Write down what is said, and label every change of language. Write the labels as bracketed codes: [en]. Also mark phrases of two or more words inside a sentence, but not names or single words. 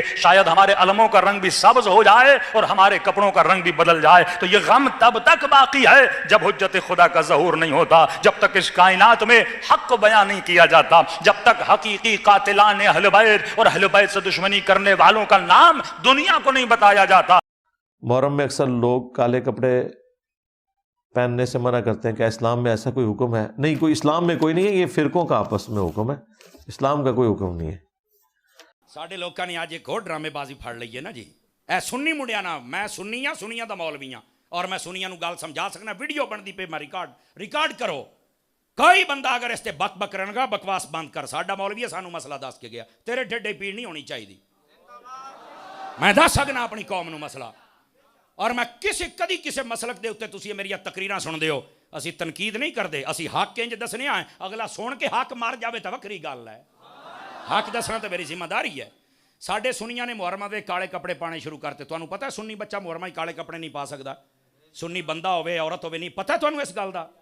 [ur] شاید ہمارے علموں کا رنگ بھی سبز ہو جائے اور ہمارے کپڑوں کا رنگ بھی بدل جائے، تو یہ غم تب تک باقی ہے جب حجت خدا کا ظہور نہیں ہوتا، جب تک اس کائنات میں حق کو بیان نہیں کیا جاتا، جب تک حقیقی قاتلان اہل بیت اور اہل بیت سے دشمنی کرنے والوں کا نام دنیا کو نہیں بتایا جاتا۔ محرم میں اکثر لوگ کالے کپڑے پہننے سے منع کرتے ہیں، کہ اسلام میں ایسا کوئی حکم ہے؟ نہیں، کوئی اسلام میں کوئی نہیں ہے، یہ فرقوں کا آپس میں حکم ہے، اسلام کا کوئی حکم نہیں ہے۔ [pa] ساڈے لوکاں نے اج ایک اور ڈرامے بازی پھڑ لئی ہے نا جی، اے سنی منڈیا نا، میں سنی ہاں، سنیاں دا مولوی ہاں، اور میں سنیاں نو گل سمجھا سکنا، ویڈیو بندی پہ میں ریکارڈ کرو۔ کوئی بندہ اگر اس تے بک کرن گا، بکواس بند کر، ساڈا مولوی ہے سانو مسئلہ دس کے گیا، تیرے ڈھڈے پیڑ نہیں ہونی چاہیے، میں دس سکنا اپنی قوم نو مسئلہ۔ اور میں کدی کسی مسلک دے اوتے تسی میری تقریراں سن دے ہو، ਅਸੀਂ ਤਨਕੀਦ ਨਹੀਂ ਕਰਦੇ, ਅਸੀਂ ਹੱਕ ਇੰਜ ਦੱਸਣੇ ਆ, ਅਗਲਾ ਸੁਣ ਕੇ ਹੱਕ ਮਰ ਜਾਵੇ ਤਾਂ ਵੱਖਰੀ ਗੱਲ ਹੈ। ਹੱਕ ਦੱਸਣਾ ਤਾਂ ਮੇਰੀ ਜ਼ਿੰਮੇਵਾਰੀ ਹੈ। ਸਾਡੇ ਸੁਨੀਆਂ ਨੇ ਮੁਹਰਮਾਂ ਦੇ ਕਾਲੇ ਕੱਪੜੇ ਪਾਣੇ ਸ਼ੁਰੂ ਕਰਤੇ। ਤੁਹਾਨੂੰ ਪਤਾ ਸੁੰਨੀ ਬੱਚਾ ਮੁਹਰਮਾਂ 'ਚ ਕਾਲੇ ਕੱਪੜੇ ਨਹੀਂ ਪਾ ਸਕਦਾ, ਸੁੰਨੀ ਬੰਦਾ ਹੋਵੇ ਔਰਤ ਹੋਵੇ, ਨਹੀਂ ਪਤਾ ਤੁਹਾਨੂੰ ਇਸ ਗੱਲ ਦਾ?